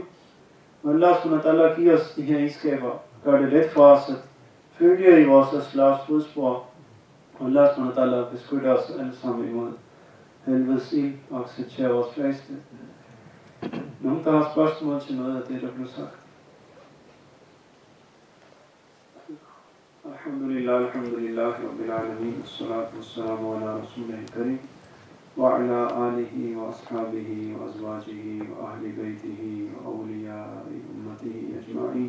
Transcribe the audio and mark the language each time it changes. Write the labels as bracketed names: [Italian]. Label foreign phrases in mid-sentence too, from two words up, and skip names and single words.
[Danish] Og [Arabic] الله سبحانه [Danish] giver os de her egenskaber, gør det let for os at følge i vores aslavs fodspor. Og [Arabic] الله سبحانه [Danish] beskytter os alle sammen imod helvedes ild og accepterer vores flagste. Nogen, der har spørgsmål til noget af det, der blev sagt? [Arabic] الحمد لله، رب العالمين، الصلاة والسلام على رسوله الكريم، وعلى آله وأصحابه وأزواجه وأهل بيته وأولياء أمته أجمعين.